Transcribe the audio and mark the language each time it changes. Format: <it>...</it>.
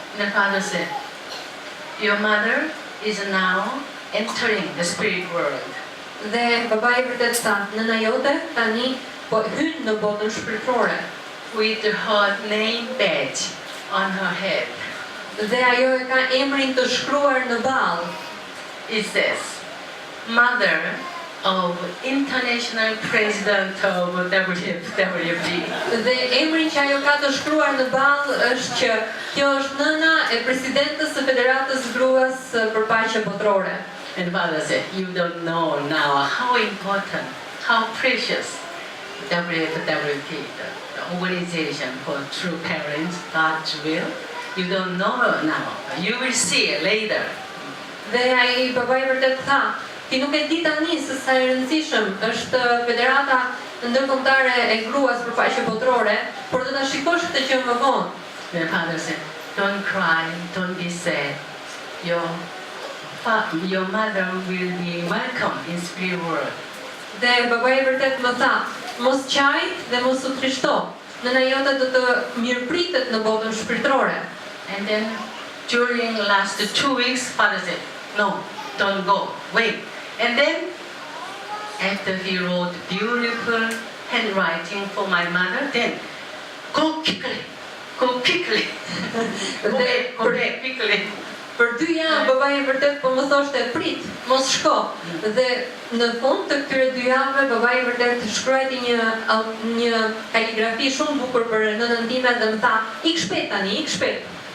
<en>The father said, your mother is now entering the spirit world.</en> <sq>Dhe babai vërtet tha, nëna jote tani po hyn në botën shpirtërore.</sq> <en>With her name badge on her head.</en> <sq>Dhe ajo e ka emrin të shkruar në ballë.</sq> <en>It says, Mother of International President of WWF.</en> <sq>Dhe emri që ajo ka të shkruar në ballë është që kjo është nëna e presidentës së Federatës Gruas për Paqe Botërore.</sq> <en>And father said, you don't know now how important, how precious WWF, the organization for true parents, God's will. You don't know now. You will see later.</en> <sq>Dhe ai babai vërtet tha, ti nuk e di tani se sa e rëndësishëm është Federata Ndërkombëtare e Gruas për Paqe Botërore, por do ta shikosh këtë gjë më vonë.</sq> <en>The father said, don't cry, don't be sad. Your mother will be welcome in spirit world.</en> <sq>Dhe babai vërtet më tha, mos qaj dhe mos u trishto. Nëna jote do të mirëpritet në botën shpirtërore.</sq> <en>And then during last 2 weeks, father said, no, don't go, wait. And then after he wrote beautiful handwriting for my mother, then go quickly. Go back quickly.</en> <sq>Për 2 javë babai vërtet po më thoshte prit, mos shko. Dhe në fund të këtyre 2 javëve babai vërtet shkruajti një kaligrafi shumë bukur për nënën time dhe më tha, ik shpejt tani, ik shpejt.</sq>